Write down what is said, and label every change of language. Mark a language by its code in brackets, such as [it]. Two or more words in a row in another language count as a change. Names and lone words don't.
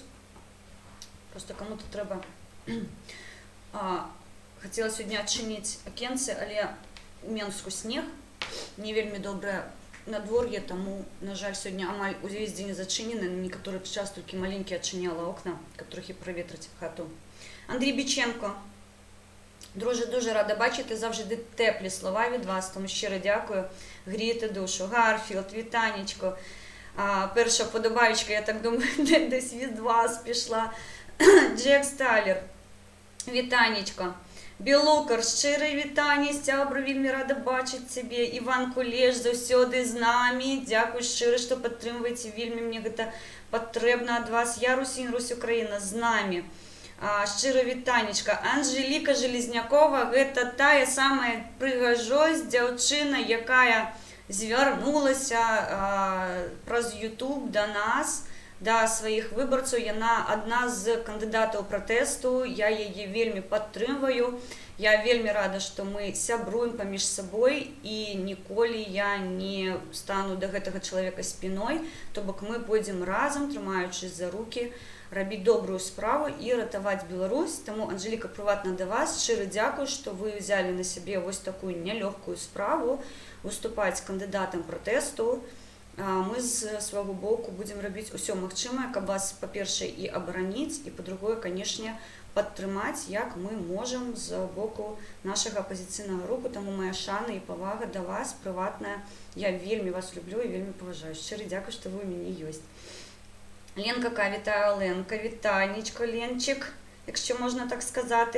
[be] Просто кому-то трэба. Хацела сёння адчыніць акенцы, але у Менску снег, не вельмі добрае надвор'е, таму, на жаль, сёння амаль увесь дзень зачынены, на некаторы час толькі маленькі адчыняла окна, каб трохі праветрыць хату. [uk] Андрій Біченко. Друже, дуже рада бачити, завжди теплі слова від вас, тому щиро дякую. Грієте душу. Гарфілд, вітанечко. Перша подобаючка, я так думаю, десь від вас пішла. Джек Сталер, вітанечко. Білокар, щире вітання, Стябро, вельми рада бачити тебе. Іван Кулеш, завсёды з нами. Дякую щиро, що підтримуєте, вельми мені це потрібно від вас. Я Русінь, Русь Україна, з нами. Щиро вітанечка. Анжеліка Железнякова, це тая самая пригожость дзяўчына, якая звернулася праз YouTube до нас, до своїх виборців. Яна одна з кандидатів протесту, я її вельми підтримую. Я вельми рада, що ми сябруємо поміж собою і ніколи я не стану до гэтага чоловіка спиною, то бок ми пойдемо разом, тримаючись за руки, робити добру справу і рятувати Білорусь. Тому, Анжеліка, приватно до вас, щиро дякую, що ви взяли на себе ось таку нелегку справу, выступать кандидатом протесту. [be] Мы з свого боку будем робити усе магчыме, каб вас, по-перше, і оборонить, і, [ru] по-другое, конечно, [uk] підтримати, як ми можемо з боку нашого опозиційного руху. Тому моя шана і повага до вас, приватна. Я вельми вас люблю і вельми поважаю. Щиро дякую, що ви у мене є. Ленка К, вітаю, Оленка, вітанечко, Ленчик, якщо можна так сказати.